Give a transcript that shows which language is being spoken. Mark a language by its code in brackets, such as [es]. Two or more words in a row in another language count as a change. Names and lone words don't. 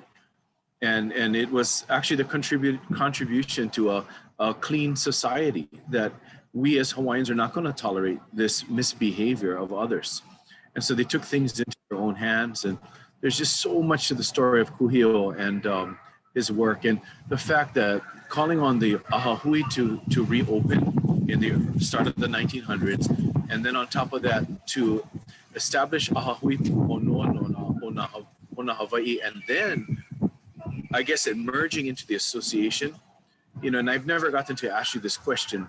[en] And it was actually the contribution to a clean society, that we as Hawaiians are not going to tolerate this misbehavior of others. And so they took things into their own hands. And there's just so much to the story of Kuhio and his work. And the fact that calling on the ʻAha Hui to reopen in the start of the 1900s, and then on top of that to establish ʻAha Hui Puʻuhonua ona Hawaii, and then I guess it merging into the association, and I've never gotten to ask you this question.